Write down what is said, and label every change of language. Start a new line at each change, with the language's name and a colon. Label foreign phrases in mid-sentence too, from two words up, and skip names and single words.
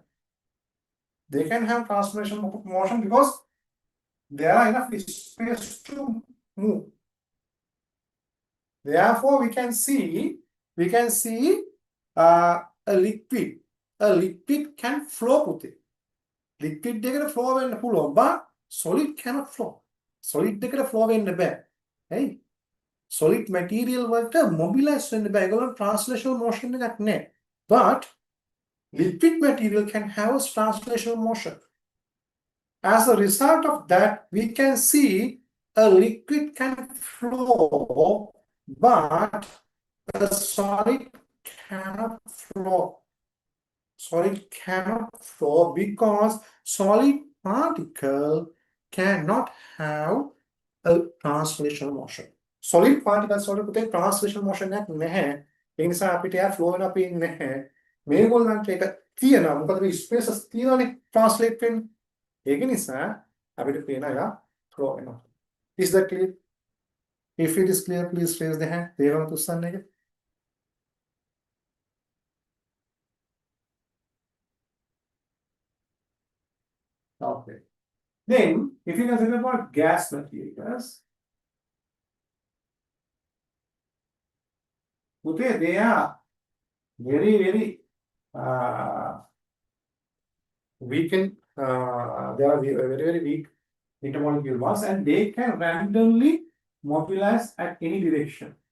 English: They can have translational motion because there are enough space to move. Therefore, we can see a liquid. A liquid can flow with it.
Sinhala: Liquid deකට flow වෙන්න පුළුවන්,
English: but solid cannot flow.
Sinhala: Solid deකට flow වෙන්න බෑ. Hey,
English: solid material
Sinhala: වලට mobilize වෙන්න බෑ. ඒගොල්ලෝ
English: translational motion
Sinhala: එකක් නැහැ.
English: But liquid material can have a translational motion. As a result of that, we can see a liquid can flow, but a solid cannot flow. Solid cannot flow because solid particle cannot have a translational motion. Solid particles
Sinhala: වලට
English: translational motion
Sinhala: එකක් නැහැ. ඒ නිසා අපිට එයා flow වෙන අපි නැහැ. මේගොල්ලන්ට ඒක තියෙනවා. මොකද මේ spaces තියෙනවානේ translate වෙන්න. ඒක නිසා අපිට පේන එයා flow වෙනවා.
English: Is that clear? If it is clear, please raise the hand.
Sinhala: තේරෙනවද උස්සන්න එක?
English: Okay. Then, if you consider about gas materials, okay, they are very weak and they are very weak intermolecular bonds, and they can randomly mobilize at any direction.